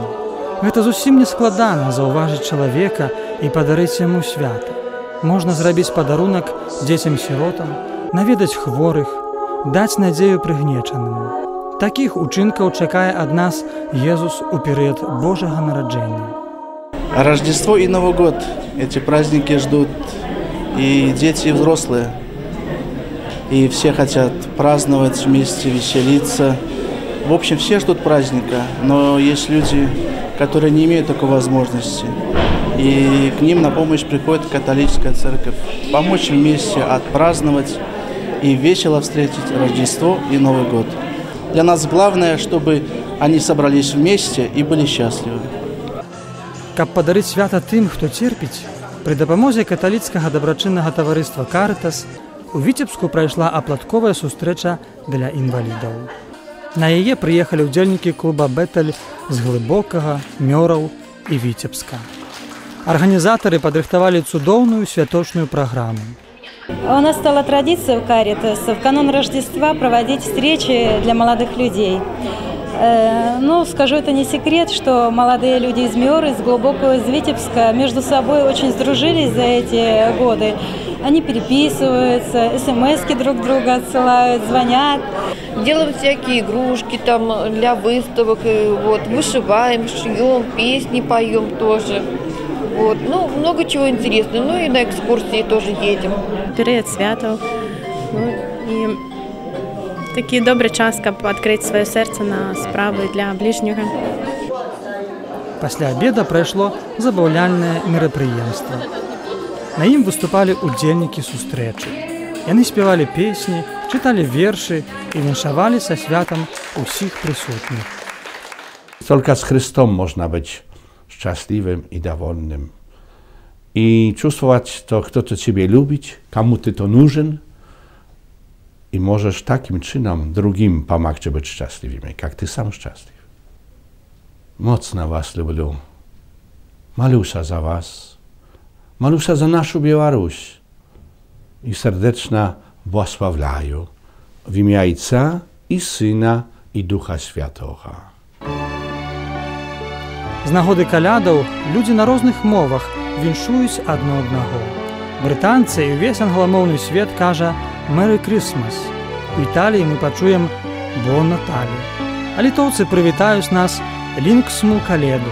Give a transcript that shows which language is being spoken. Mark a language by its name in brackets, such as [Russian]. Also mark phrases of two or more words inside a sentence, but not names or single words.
[Belarusian] Гэта зусім не складана заўважыць чалавека і падарыць яму свята. Можна зрабіць падарунак дзецям-сіротам, наведаць хворых, даць надзею прыгнечаным. Такіх учынкаў чакае ад нас Езус у перыяд Божага нараджэння. [Russian] Рождество и Новый год. Эти праздники ждут и дети, и взрослые. И все хотят праздновать вместе, веселиться. В общем, все ждут праздника, но есть люди, которые не имеют такой возможности. И к ним на помощь приходит католическая церковь. Помочь вместе отпраздновать и весело встретить Рождество и Новый год. Для нас главное, чтобы они собрались вместе и были счастливы. Каб падарыць свята тым, хто церпіць, пры дапамозе каталіцкага дабрачыннага таварыства «Карытас» у Віцебску прайшла апладковая сустрэча для інвалідаў. На яе прыехалі ўдзельнікі клуба «Бетэль» з Глыбокага, Мёраў і Віцебска. Арганізатары падрыхтавалі цудоўную святочную праграму. У нас стала традиция в «Каритас» в канун Рождества проводить встречи для молодых людей. Ну, скажу, это не секрет, что молодые люди из Мёры, из Глубокого, из Витебска между собой очень сдружились за эти годы. Они переписываются, смс-ки друг друга отсылают, звонят. Делаем всякие игрушки там для выставок, вот, вышиваем, шьем, песни поем тоже. Вот. Ну, много чего интересного. Ну и на экскурсии тоже едем. [Ukrainian] Період святов. І такий добрий час, щоб відкрити своє серце на справи для ближнього. [Belarusian] Пасля обеда прайшло забаўляльнае мерапрыемства. На ім выступалі удзельнікі сустрэчы. Яны спявалі песні, чыталі вершы і віншавалі са святам усіх прысутных. [Russian] Только с Христом можно быть счастливым и довольным. И чувствовать, что кто-то тебя любит, кому ты то нужен, и можешь [Ukrainian] таким чином [Russian] другим помочь быть счастливыми, как ты сам счастлив. [Ukrainian] Мocno вас люблю. Молюся за вас. Молюся за нашу Беларусь. [Russian] И сердечно благословляю в имя Отца и Сына и Духа Святого. [Belarusian] З нагоды калядаў людзі на розных мовах віншуюць адно аднаго. Брытанцы і ўвесь англамоўны свет кажа [English] «Merry Christmas». [Belarusian] У Італіі мы пачуем [Italian] «Buon Natale». [Belarusian] А літоўцы прывітаюць нас [Lithuanian] «Linksmų Kalėdų».